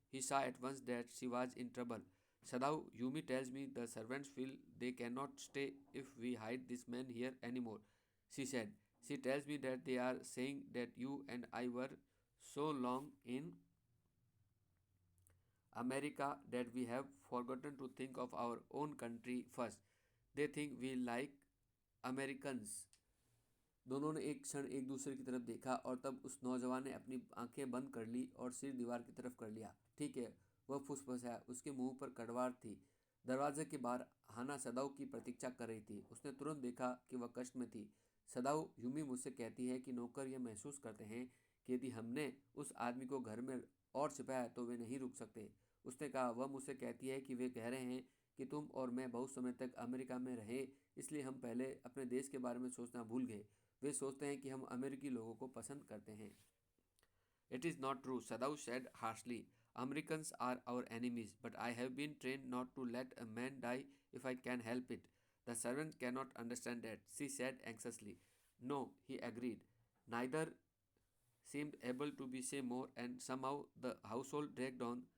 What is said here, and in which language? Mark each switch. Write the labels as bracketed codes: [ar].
[en] He saw at once that she was in trouble. Sadao, Yumi tells me the servants feel they cannot stay if we hide this man here anymore, she said. She tells me that they are saying that you and I were so long in America that we have forgotten to think of our own country first. They think we like Americans. [hi] दोनों ने एक क्षण एक दूसरे की तरफ देखा और तब उस नौजवान ने अपनी आंखें बंद कर ली और सिर दीवार की तरफ कर लिया। ठीक है, वह फुसफुसाया। उसके मुंह पर कड़वाहट थी। दरवाजे के बाहर हाना सदाऊ की प्रतीक्षा कर रही थी। उसने तुरंत देखा कि वह कष्ट में थी। सदाऊ, यूमी मुझसे कहती है कि नौकर यह महसूस करते हैं कि यदि हमने उस आदमी को घर में और छिपाया तो वे नहीं रुक सकते, उसने कहा। वह मुझसे कहती है कि वे कह रहे हैं कि तुम और मैं बहुत समय तक अमेरिका में रहे, इसलिए हम पहले अपने देश के बारे में सोचना भूल गए। वे सोचते हैं कि हम अमेरिकी लोगों को पसंद करते हैं। [en] It is not true, Sadao said harshly. Americans are our enemies, but I have been trained not to let a man die if I can help it. The servant cannot understand that, she said anxiously. No, he agreed. Neither seemed able to be say more, and somehow the household dragged on.